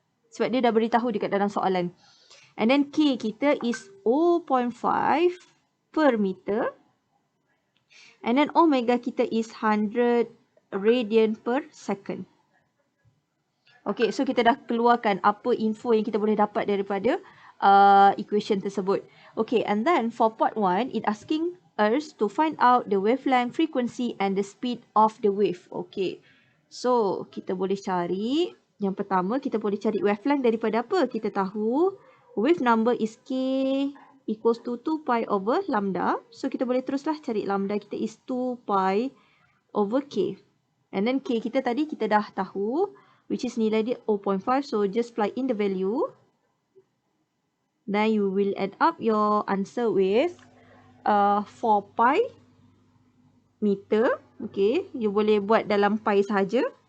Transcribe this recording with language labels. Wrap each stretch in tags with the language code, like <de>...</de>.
<ms>Sebab dia dah beritahu dekat dalam soalan.</ms> <en>And then</en> <ms>K kita</ms> <en>is 0.5 per meter. And then omega kita is 100 radian per second.</en> <ms>Okay, so kita dah keluarkan apa info yang kita boleh dapat daripada equation tersebut.</ms> <en>Okay, and then for part 1, it asking us to find out the wavelength, frequency and the speed of the wave.</en> <ms>Okay, so kita boleh cari, yang pertama kita boleh cari wavelength daripada apa? Kita tahu</ms> <en>wave number is K equals to 2 pi over lambda. So</en> <ms>kita boleh teruslah cari</ms> <en>lambda kita is 2 pi over K. And then</en> <ms>K kita tadi kita dah tahu,</ms> <en>which is</en> <ms>nilai dia 0.5.</ms> <en>So just plug in the value. Then you will add up your answer with 4 pi meter.</en> <ms>Okay, you boleh buat dalam pi sahaja.</ms>